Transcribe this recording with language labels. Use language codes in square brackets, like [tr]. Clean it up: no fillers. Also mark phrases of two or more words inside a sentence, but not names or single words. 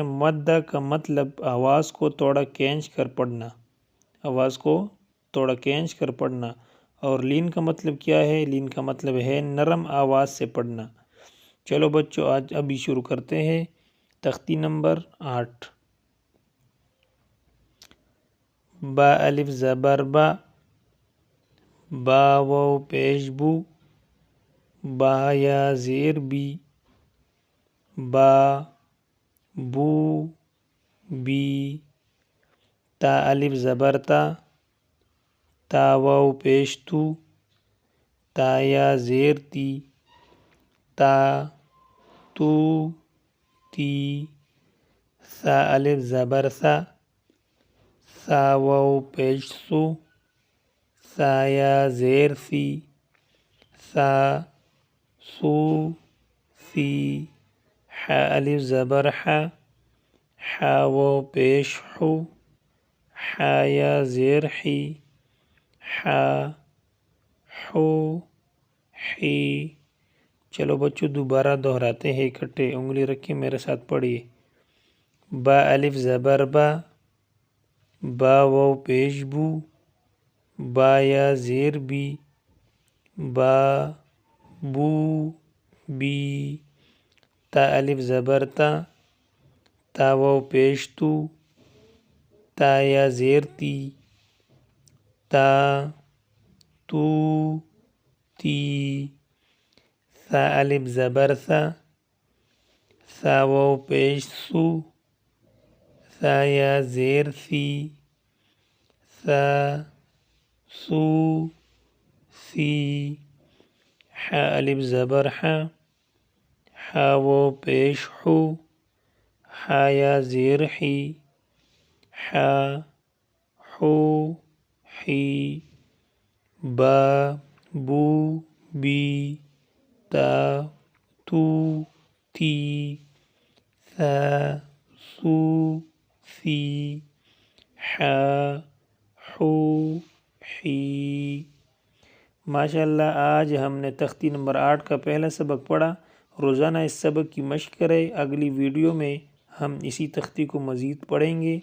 [ur] مدہ کا مطلب آواز کو تھوڑا کھینچ کر پڑھنا، آواز کو تھوڑا کھینچ کر پڑھنا۔ اور لین کا مطلب کیا ہے؟ لین کا مطلب ہے نرم آواز سے پڑھنا۔ چلو بچوں، آج ابھی شروع کرتے ہیں۔ تختی نمبر 8۔ با الف زبر با، با واو پیش بو، با یا زیر بی، با بو بی، تا الف زبر تا، تا واو پیش تو، تا یا زیر تی، تا تو تی، سا الف زبر سا، سا واو پیش سو، سا یا زیر سی، سا سو سی، حا الف زبر حا، حا واو پیش حو، حا یا زیر حی، حا حو حی۔ چلو بچوں، دوبارہ دہراتے ہیں اکٹھے، انگلی رکھیں، میرے ساتھ پڑھیے۔ با الف زبر با، با واو پیش بو، با یا زیر بی، با بو بی، تا الف زبر تا، تا واو پیش تو، تا یا زیر تی، تا تو تی، سا الف زبر سا، سا واو پیش سو، سا یا زیر سی، سا سو سی، حا الف زبر حا، حا واو پیش حو، حا یا زیر حی، حا حو حی، با بو بی، تا تو تی، سا سو سی، حا حو حی۔ ماشاءاللہ، آج ہم نے تختی نمبر 8 کا پہلا سبق پڑھا۔ روزانہ اس سبق کی مشق کریں۔ اگلی ویڈیو میں ہم اسی تختی کو مزید پڑھیں گے۔